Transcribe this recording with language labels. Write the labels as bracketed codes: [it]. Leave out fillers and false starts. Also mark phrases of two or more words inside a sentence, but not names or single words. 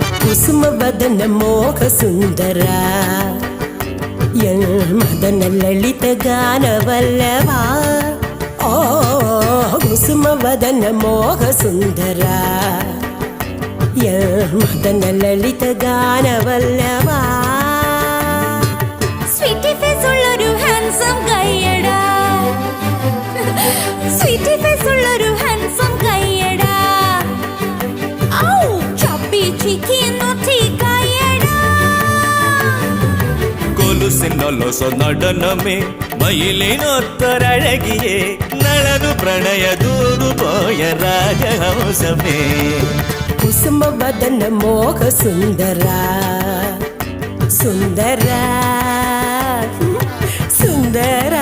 [kn] ಕುಸುಮವದನ ಮೋಹ ಸುಂದರ ಮದನ ಲಲಿತ ಗಾನವಲ್ಲವಾ ಓ ಕುಸುಮವದನ ಮೋಹ ಸುಂದರ ಮದನ ಲಲಿತ ಗಾನವಲ್ಲವಾ [en] sweety face [ml] ഉള്ളൊരു ഹാൻസം കയ്യടാ [en] sweety face [ml] ഉള്ളൊരു ഹാൻസം കയ്യടാ ഔ [en] chubby cheeky naughty [ml] കയ്യടാ കൊലുസിനൊലൊസ നടനമേ മയിലിനൊത്തൊരഴകിയേ നളനു പ്രണയ ദൂരുപോയ രാജഹംസമേ [kn] ಕುಸುಮವದನ ಮೋಹ ಸುಂದರ ಸುಂದರ ಸುಂದರ